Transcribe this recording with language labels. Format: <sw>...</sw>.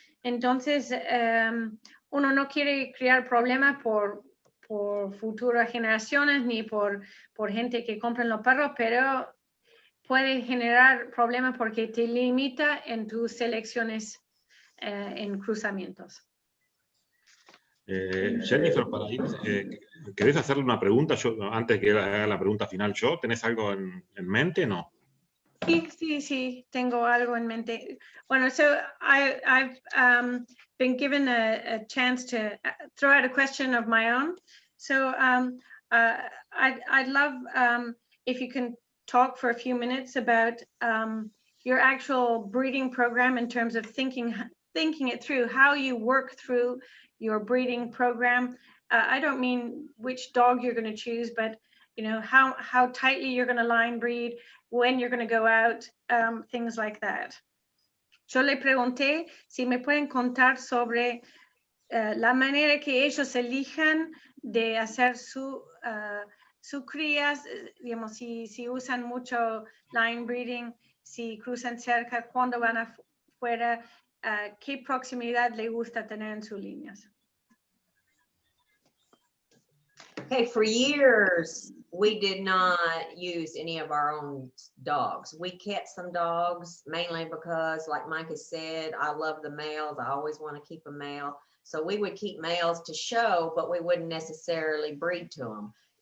<es>Entonces, uno no quiere crear problemas por futuras generaciones ni por gente que compra los perros, pero puede generar problemas porque te limita en tus selecciones en cruzamientos. Jennifer, para ir, ¿querés hacerle una pregunta? Antes que haga la pregunta final yo, ¿tenés algo en mente? No. Sí, tengo algo en mente.</es> <en>Bueno, so I've been given a chance to throw out a question of my own. So I'd love if you can talk for a few minutes about your actual breeding program in terms of thinking it through, how you work through your breeding program. I don't mean which dog you're going to choose, but you know how tightly you're going to line breed, when you're going to go out, things like that.</en> <es>Yo le pregunté si me pueden contar sobre la manera que ellos elijan de hacer su crías, digamos, si usan mucho line breeding, si cruzan cerca, cuando van afuera, qué proximidad le gusta tener en sus líneas.</es> <en>Okay, for years, we did not use any of our own dogs. We kept some dogs mainly because, like Mike has said, I love the males. I always want to keep a male. So we would keep males to show, but we wouldn't necessarily breed to them.</en>